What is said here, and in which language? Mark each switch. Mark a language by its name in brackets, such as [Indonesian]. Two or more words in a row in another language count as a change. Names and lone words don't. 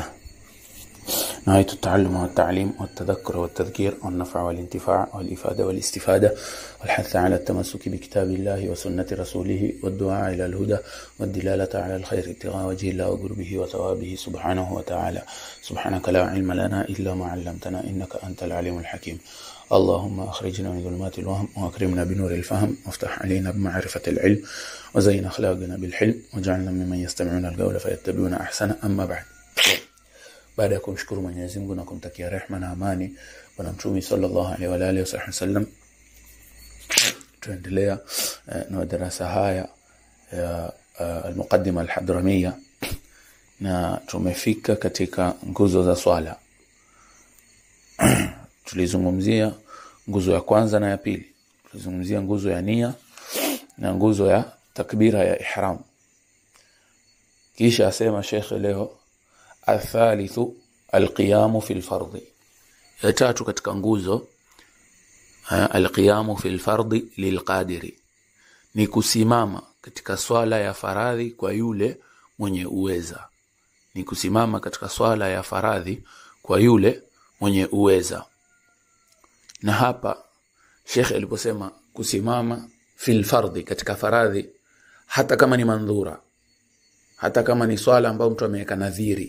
[Arabic] نهاية التعلم والتعليم والتذكر والتذكير والنفع والانتفاع والإفادة والاستفادة والحث على التمسك بكتاب الله وسنة رسوله والدعاء إلى الهدى والدلالة على الخير ابتغاء وجه الله وقربه وثوابه سبحانه وتعالى. سبحانك لا علم لنا إلا ما علمتنا إنك أنت العليم الحكيم. اللهم أخرجنا من ظلمات الوهم وأكرمنا بنور الفهم وافتح علينا بمعرفة العلم وزين أخلاقنا بالحلم واجعلنا ممن يستمعون القول فيتبعون أحسنه. أما بعد، [Swahili] baada ya kumshukuru Mwenyezi Mungu na kumtakia rehema na amani bwana Mtume [Arabic] صلى الله عليه وعلى آله وسلم, [Swahili] tuendelea na darasa haya ya al-Muqaddima al-Hadramiyya, na tumefika katika nguzo za swala. Tulizungumzia nguzo ya kwanza na ya pili. Tulizungumzia nguzo ya nia na nguzo ya takbira ya ihram. Kisha asema Sheikh leo [Arabic] الثالث القيام في الفرض. [Swahili] ya tatu katika nguzo [Arabic] القيام في الفرض للقادر, [Swahili] ni kusimama katika swala ya faradhi kwa yule mwenye uweza. Ni kusimama katika swala ya faradhi kwa yule mwenye uweza. Na hapa Sheikh aliposema kusimama [Arabic] في الفرض, [Swahili] katika faradhi, hata kama ni mandhura, hata kama ni swala ambayo mtu ameweka nadhiri.